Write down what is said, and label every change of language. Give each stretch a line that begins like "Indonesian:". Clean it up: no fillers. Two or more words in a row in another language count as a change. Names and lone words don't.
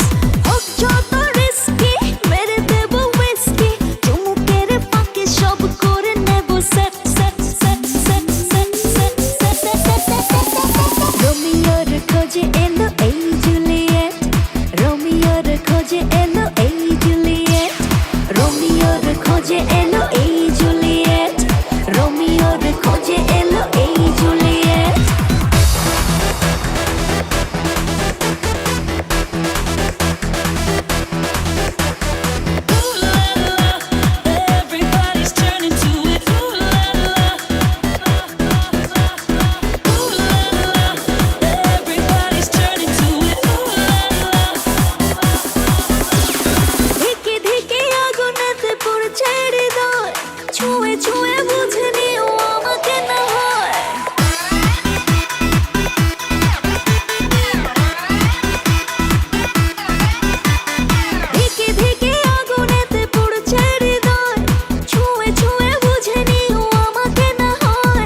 Bangla: হোক যত রিস্কি মেরে দেবো হুইস্কি, চুমুকের ফাঁকে সব করে নেবো সেট সেট সেট সেট সেট সেট সেট সেট সেট। রোমিওর খোঁজে এলো এই জুলিয়েট, রোমিওর খোঁজে এলো এই জুলিয়েট, রোমিওর খোঁজে এলো এই জুলিয়েট, রোমিওর খোঁজে এলো এই জুলিয়েট।
English: Everybody's turning to it. Ooh la la. Ooh la la. Everybody's turning to it. Ooh la la.
Bangla: ধিকে ধিকে আগুনেতে পড়ছে হৃদয়, ছুঁয়ে ছুঁয়ে বুঝে নিও আমাকে না হয়। ধিকে ধিকে আগুনেতে পড়ছে হৃদয়, ছুঁয়ে ছুঁয়ে বুঝে নিও আমাকে না হয়।